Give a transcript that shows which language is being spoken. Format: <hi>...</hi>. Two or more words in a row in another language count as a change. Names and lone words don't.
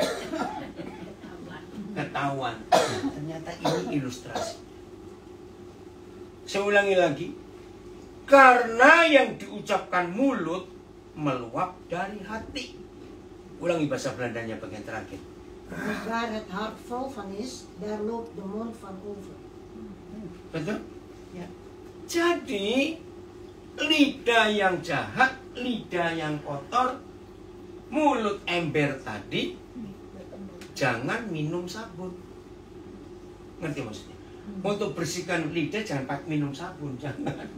<id>Ketahuan. Ternyata ini ilustrasi. Saya ulangi lagi. Karena yang diucapkan mulut meluap dari hati. Ulangi bahasa Belandanya bagian terakhir.</id> <nl>Waar het hart vol van is, daar loopt de mond van over.</nl> <id>Betul? Ya. Jadi lidah yang jahat, lidah yang kotor, mulut ember tadi, jangan minum sabun. Ngerti maksudnya? Untuk bersihkan lidah jangan pakai minum sabun, jangan.</id>